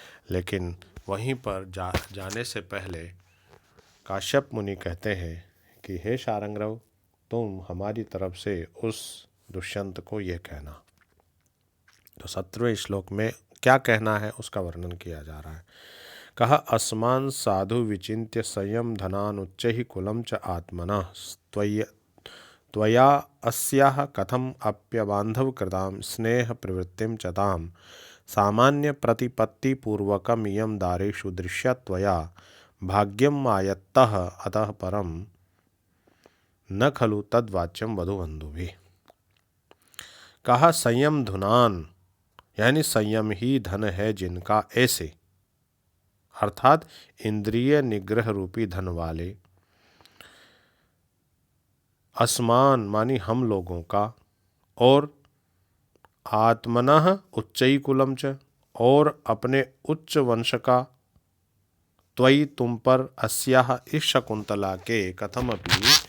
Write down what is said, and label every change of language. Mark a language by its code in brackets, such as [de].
[hi] लेकिन वहीं पर जाने से पहले काश्यप मुनि कहते हैं कि हे शारंग्रव, तुम हमारी तरफ से उस दुष्यंत को यह कहना। तो 17वें श्लोक में क्या कहना है उसका वर्णन किया जा रहा है। [sa] कहा, अस्मान साधु विचिन्त्य संयम धनानुच्चैः कुलं च आत्मनः त्वया अस्याः कथम अप्यबान्धव कृतां स्नेह प्रवृत्तिं च तां सामान्य प्रतिपत्ति पूर्वकम् इयं दारेषु दृश्या त्वया भाग्यम् आयत्तः अतः परम न खलु तद्वाच्यम वधूबन्धुभिः। [hi] कहा, संयम धुनान यानी संयम ही धन है जिनका, ऐसे अर्थात इंद्रिय निग्रह रूपी धन वाले, असमान मानी हम लोगों का, और आत्मनः उच्चई कुलम च और अपने उच्च वंश का, त्वयि तुम पर, अस्याह इस शकुंतला के, कथमपि